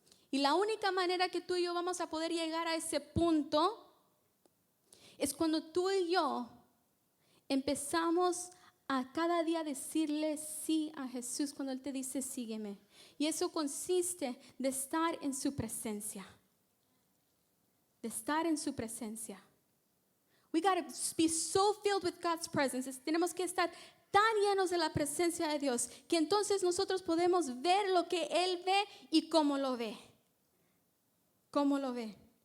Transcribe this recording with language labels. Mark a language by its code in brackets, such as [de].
[es] Y la única manera que tú y yo vamos a poder llegar a ese punto es cuando tú y yo empezamos a cada día decirle sí a Jesús cuando Él te dice sígueme. Y eso consiste de estar en su presencia. De estar en su presencia. [en] We got to be so filled with God's presence. [es] Tenemos que estar tan llenos de la presencia de Dios que entonces nosotros podemos ver lo que Él ve y cómo lo ve. ¿Cómo lo ve?